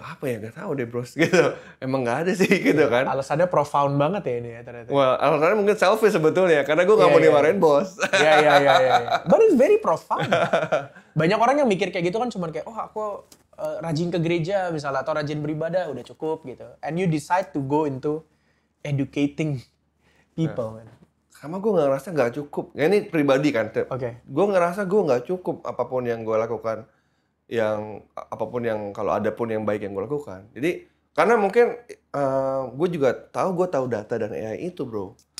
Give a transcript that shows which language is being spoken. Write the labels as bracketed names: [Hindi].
[Indonesian] Apa ya, nggak tahu deh bros. Gitu. Emang nggak ada sih gitu kan. Alasannya profound banget ya ini ya ternyata. Wah, alasannya mungkin selfish sebetulnya karena gue nggak mau dimarahin bos. [English] Iya. But it's very profound. [Indonesian] Banyak orang yang mikir kayak gitu kan cuman kayak, oh aku rajin ke gereja misalnya atau rajin beribadah udah cukup gitu. [English] And you decide to go into educating people. [Indonesian] Sama gue ngerasa nggak cukup. Ya ini pribadi kan. Oke. Gue ngerasa gue nggak cukup apapun yang gue lakukan. Apapun yang kalau ada pun yang baik yang gue lakukan. Jadi karena mungkin gue tahu data dan AI itu bro.